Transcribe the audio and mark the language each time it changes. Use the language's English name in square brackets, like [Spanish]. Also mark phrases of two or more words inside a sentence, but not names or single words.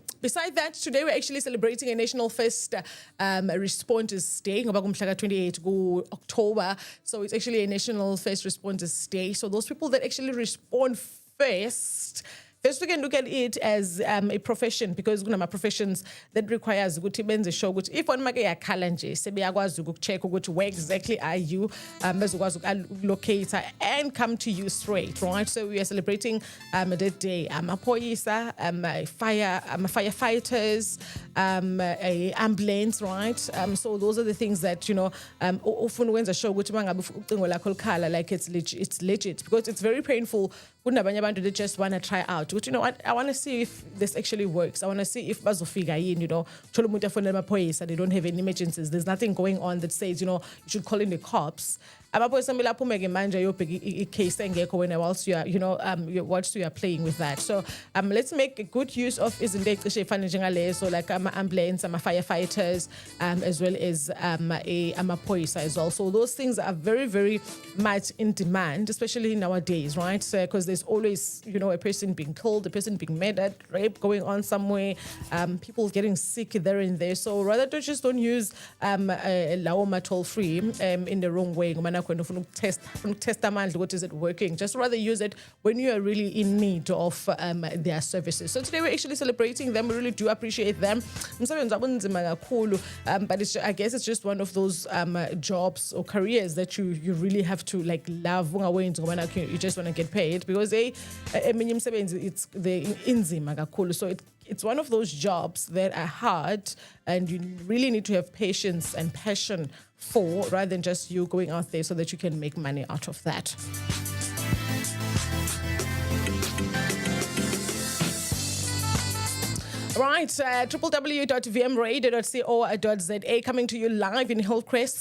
[English] Besides that, today we're actually celebrating a National First Responders Day, 28 October. So it's actually a National First Responders Day. So those people that actually respond first, we can look at it as a profession, because my professions that requires [Zulu] ukuthi benze [English] show ukuthi if one make [Zulu] yakhala nje sebeyakwazi ukucheck ukuthi [English] where exactly are you, [Zulu] bezokwazi ukulocate [English] and come to you straight, right? So we are celebrating that day. Amaphoyisa, firefighters, ambulance, right? So those are the things that often when the show [Zulu] ukuthi mangabe ucingo lakho likhala, [English] like it's legit, because it's very painful. They just want to try out. But you know what? I want to see if this actually works. I want to see if [Zulu] bazofika yini, [English] they don't have any emergencies. There's nothing going on that says, you should call in the cops. Whilst you are, whilst you are playing with that. So let's make a good use of so like ambulance, firefighters, as well as police as well. So those things are very, very much in demand, especially nowadays, right? Because there's always, a person being killed, a person being murdered, rape going on somewhere, people getting sick there and there. So rather don't use Laoma toll free in the wrong way. [Zulu] khona ufuna ukutesta amandla ukuthi [English] is it working. Just rather use it when you are really in need of their services. So today we're actually celebrating them. We really do appreciate them. [Zulu] Umsebenzi wabo unzima kakhulu, [English] but I guess it's just one of those jobs or careers that you really have to like love. You just want to get paid because it's the [Zulu] inzima kakhulu. [English] So it's one of those jobs that are hard and you really need to have patience and passion for, rather than just you going out there so that you can make money out of that. Right, www.vmradio.co.za, coming to you live in Hillcrest.